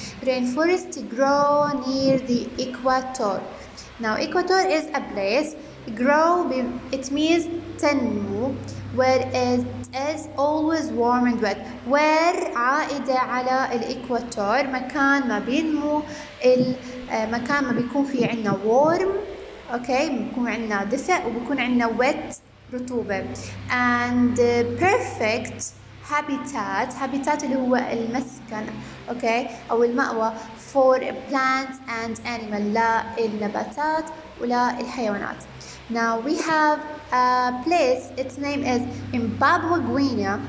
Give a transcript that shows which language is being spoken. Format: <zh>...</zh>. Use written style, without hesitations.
<en>Rainforest grow near the equator. Now equator is a place. Grow, it means تنمو, where it is always warm and wet.</en> <ar>Where عائدة على الإكواتور, مكان ما بينمو مكان ما بيكون فيه عنا warm. okay, بيكون عنا دفء وبيكون عنا wet رطوبة.</ar> <en>and perfect habitat</en> <ar>اللي هو المسكن. okay, أو المأوى</ar> <en>for plants and animals,</en> <ar>للنباتات ولا الحيوانات.</ar> <en>Now we have a place, its name is in Papua Guinea.</en>